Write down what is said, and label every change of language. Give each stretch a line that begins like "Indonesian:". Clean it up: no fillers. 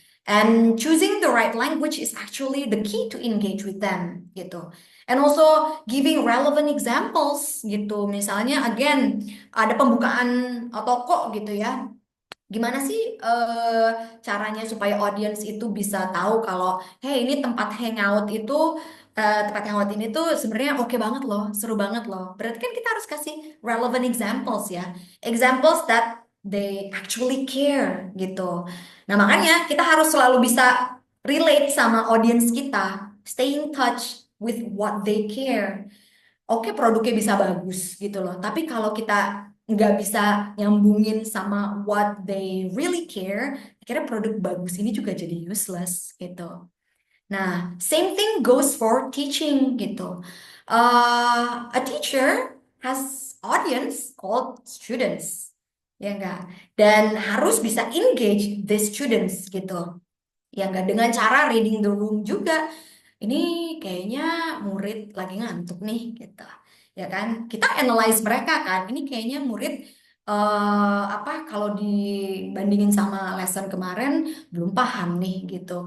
English: And choosing the right language is actually the key to engage with them gitu. And also giving relevant examples gitu.
Indonesian: Misalnya again ada pembukaan toko gitu ya. Gimana sih caranya supaya audience itu bisa tahu kalau hey ini tempat hangout itu tempat hangout ini tuh sebenarnya oke banget loh, seru banget loh. Berarti kan kita harus kasih relevant examples ya.
English: Examples that they actually care
Indonesian: gitu. Nah, makanya kita harus selalu bisa relate sama audience kita,
English: stay in touch with what they care.
Indonesian: Oke, produknya bisa bagus gitu loh. Tapi kalau kita nggak bisa nyambungin sama
English: what they really care,
Indonesian: akhirnya produk bagus ini juga jadi useless gitu.
English: Nah, same thing goes for teaching gitu. A teacher has audience called students,
Indonesian: ya enggak? Dan harus bisa
English: engage the students
Indonesian: gitu. Ya enggak, dengan cara
English: reading the room
Indonesian: juga. Ini kayaknya murid lagi ngantuk nih gitu. Ya kan? Kita analyze mereka kan. Ini kayaknya murid apa kalau dibandingin sama lesson kemarin belum paham nih gitu.